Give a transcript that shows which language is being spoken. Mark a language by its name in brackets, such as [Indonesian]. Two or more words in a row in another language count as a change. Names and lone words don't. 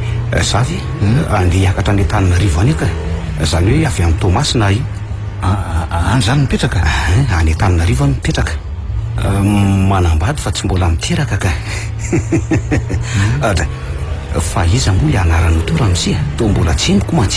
[Malagasy] zavy andeha hiakatra any Antananarivo any ka zany hoe avy amin'ny Tomasina i any zany mipetraka any Antananarivo any mipetraka manambady fa tsy mbola miteraka ka fa iza moa le anarany to ramisia to mbola tsemiko mantsy